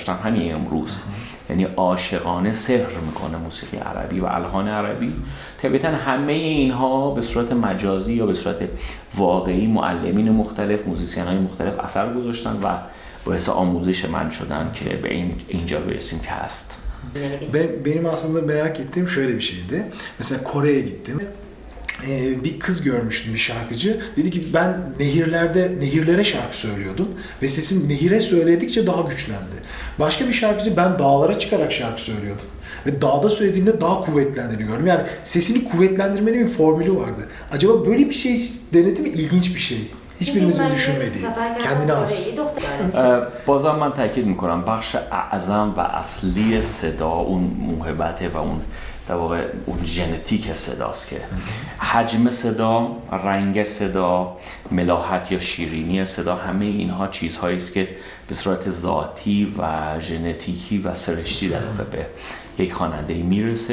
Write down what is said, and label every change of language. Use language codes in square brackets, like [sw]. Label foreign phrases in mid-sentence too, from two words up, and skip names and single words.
[fa] همین امروز یعنی عاشقانه سحر میکنه موسیقی عربی و الحان عربی. طبیعتا همه اینها به صورت مجازی یا به صورت واقعی معلمین مختلف، موزیسین های مختلف اثر گذاشتن و باعث آموزش من شدن که به اینجا برسیم که هست. [tr] Benim aslında merak ettiğim şöyle bir şeydi. Mesela Kore'ye gittim. Bir kız görmüştüm, bir şarkıcı. Dedi ki ben nehirlere şarkı söylüyordum ve sesim nehire söyledikçe daha güçlendi. Başka bir şarkıcı ben dağlara çıkarak şarkı söylüyordum ve dağda söylediğimde daha kuvvetlendiğini gördüm. Yani sesini kuvvetlendirmenin bir formülü vardı. Acaba böyle bir şey denedi mi? İlginç bir şey. Hiçbirimizin düşünmediği, kendine has. [fa] بازم من تاکید میکنم بخش اعظم و اصلی صدا اون موهبته و اون در واقع اون ژنتیک صداست که حجم صدا، رنگ صدا، ملاحت یا شیرینی صدا، همه اینها چیزهایی است که به صورت ذاتی و ژنتیکی و سرشتی در واقع به یک خواننده میرسه.